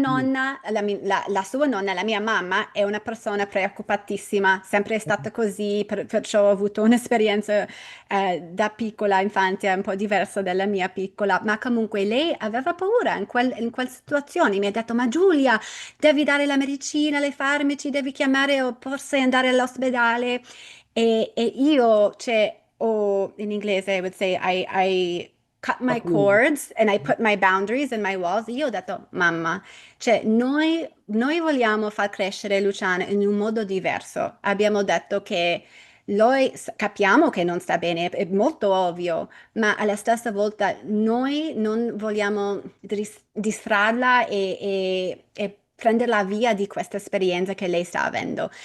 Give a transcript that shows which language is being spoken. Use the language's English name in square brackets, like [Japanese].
[Italian] nonna, la sua nonna, la mia mamma è una persona preoccupatissima, sempre è stata così, perciò ho avuto un'esperienza da piccola infanzia un po' diversa dalla mia piccola, ma comunque lei aveva paura in quella situazione. Mi ha detto, ma Giulia, devi dare la medicina, le farmaci, devi chiamare o forse andare all'ospedale. E io, cioè, in inglese, [English] I would say, I cut my [Italian] Appunto. [English] cords and I put my boundaries and my walls. [Italian] Io ho detto, mamma, cioè, noi vogliamo far crescere Luciana in un modo diverso. Abbiamo detto che capiamo che non sta bene, è molto ovvio, ma alla stessa volta noi non vogliamo distrarla e prenderla via di questa esperienza che lei sta avendo.